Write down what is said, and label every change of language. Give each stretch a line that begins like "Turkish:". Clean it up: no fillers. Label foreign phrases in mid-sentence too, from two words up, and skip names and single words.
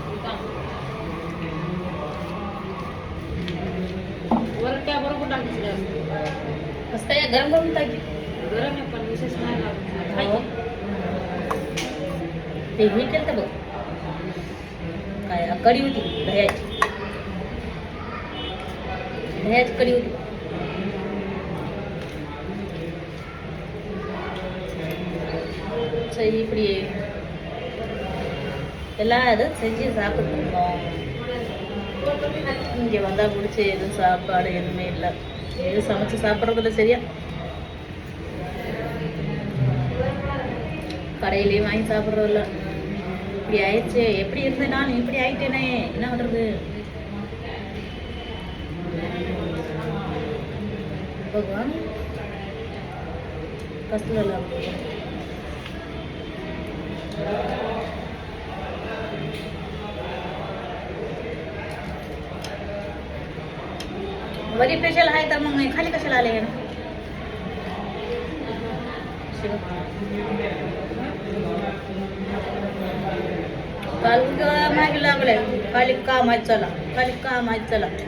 Marathi: वर काय बरोबर टाकते कसं काय गरम करून टाकी गरम आहे पण विशेष नाही लागत हो. ते हे केलं तर बघ काय कढी होती दह्याची कढी होती
Tamil: இப்படி எல்லாரும் செஞ்சு சாப்பிட்டுருந்தோம் இங்கே வந்தால் பிடிச்ச எதுவும் சாப்பாடு எதுவுமே இல்லை எதுவும் சமைச்சு சாப்பிட்றதில்ல சரியா கடையிலேயே வாங்கி சாப்பிட்றதில்ல இப்படி ஆயிடுச்சு எப்படி இருந்தேன் நான் இப்படி ஆயிட்டேனே என்ன பண்ணுறது பகவான் கஷ்டம்
Marathi: वरी स्पेशल आहे तर मग खाली कशाला आले काल मागे लागले खाली काम आहे चला खाली काम आहे चला